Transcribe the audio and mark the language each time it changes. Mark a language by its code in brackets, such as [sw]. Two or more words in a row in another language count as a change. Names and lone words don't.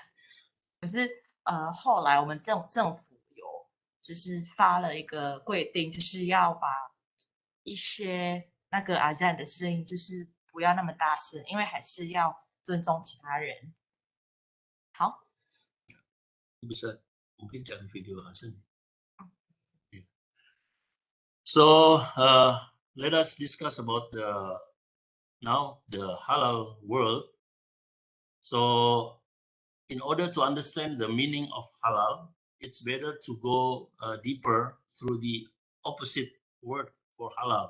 [zh] 可是后来我们政府就是发了一个规定，就是要把一些那个阿赞的声音就是不要那么大声，因为还是要尊重其他人。好， [id] bisa mungkin jangan video azan. [en] So let us discuss about now the halal world. So in order to understand the meaning of halal, it's better to go deeper through the opposite word for halal.